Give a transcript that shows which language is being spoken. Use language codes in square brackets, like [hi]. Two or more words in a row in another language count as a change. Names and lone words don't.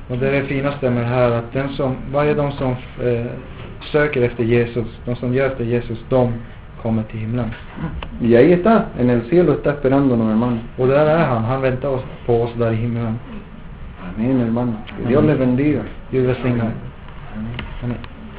[sv] Och det är det finaste med det här, att varje de som söker efter Jesus, de som gör efter Jesus, de kommer till himlen. [es] Y ahí está, en el cielo está esperándonos, hermano. [sv] Och där är han väntar på oss där i himlen. [es] Amén, hermano. Que Dios les bendiga. [sv] Gud välsigna. Amen.